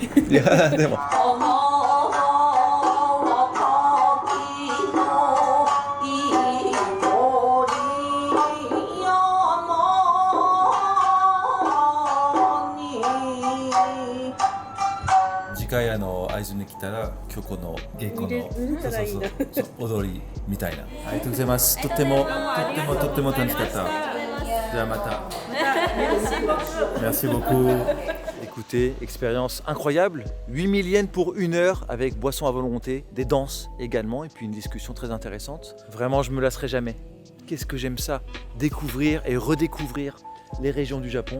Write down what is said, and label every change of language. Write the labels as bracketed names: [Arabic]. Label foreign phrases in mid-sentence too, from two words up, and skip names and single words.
[Japanese] いやでも次回会津に来たら京子の芸妓の踊りみたいな。ありがとうございます。とっても楽しかった。じゃあまた。 [French] Merci beaucoup. Écoutez, expérience incroyable. 8000 yens pour 1 heure avec boisson à volonté, des danses également et puis une discussion très intéressante. Vraiment, je me lasserai jamais. Qu'est-ce que j'aime ça, découvrir et redécouvrir les régions du Japon.